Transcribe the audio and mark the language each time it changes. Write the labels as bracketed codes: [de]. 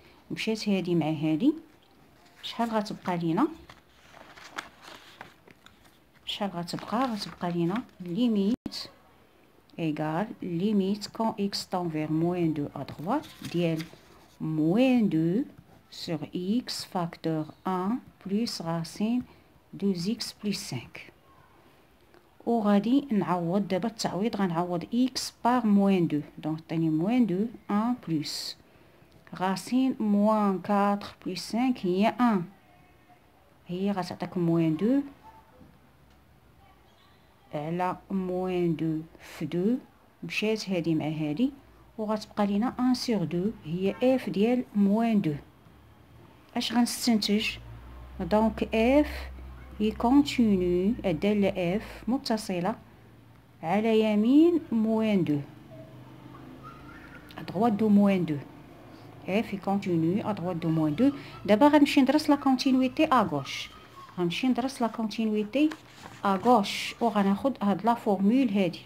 [ar] مشات هادي مع هادي شحال غتبقى لينا؟ شحال غتبقى لينا ليميت égal [fr] limite quand x tend vers moins 2 à droite ديال moins 2 sur x facteur 1 plus racine 2x plus 5. [ar] وغادي نعوض دابا التعويض غنعوض [fr] x par moins 2 [ar] دونك عطيني moins 2 1 plus racine moins 4 plus 5 هي 1 هي غتعطيك moins 2 على موان 2 في 2 مشات هادي مع هادي وغتبقى لينا 1 sur 2 هي اف ديال موان 2. اش غنستنتج؟ دونك اف هي كونتينيو، الدالة اف متصلة على يمين موان 2 [fr] droite de moins 2. F continue à droite de moins 2. D'abord, [ar] غنمشي ندرس [fr] la continuité à gauche. [ar] غنمشي ندرس [fr] la continuité à gauche [ar] وغناخد هاد لا فورمول هادي.